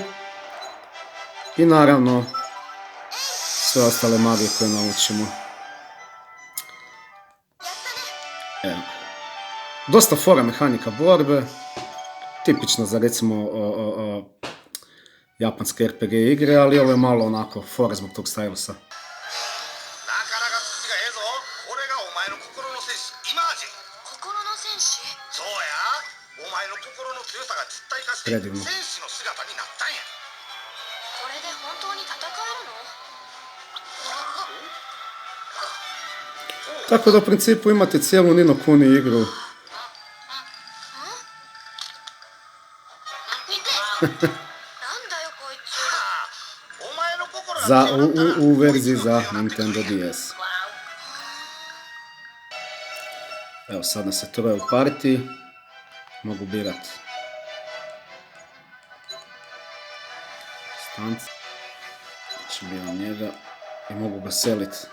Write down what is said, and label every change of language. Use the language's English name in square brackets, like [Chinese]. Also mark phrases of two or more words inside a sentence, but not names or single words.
[Croatian] I naravno sve ostale magije koje naučimo. Evo. Dosta fora mehanika borbe. Tipično za recimo japanske RPG igre, ali ovo je malo onako fora zbog tog stylusa. [Japanese] なかなか土がええぞ。これがお前の心の戦士イマージン。心の戦士。そうや。お前の心の強さが実体化してレディーも戦士の姿になったんや。これで本当に戦えるの？ [Croatian] Tako da u principu imate cijelu Ni no Kuni igru. [Japanese] 見て。なんだよこいつ。お前の心が強かったら [Croatian] U verziji za Nintendo DS. Evo sad nas je troje u partiji. Mogu birat stanc. Znači biram njega i mogu ga selit.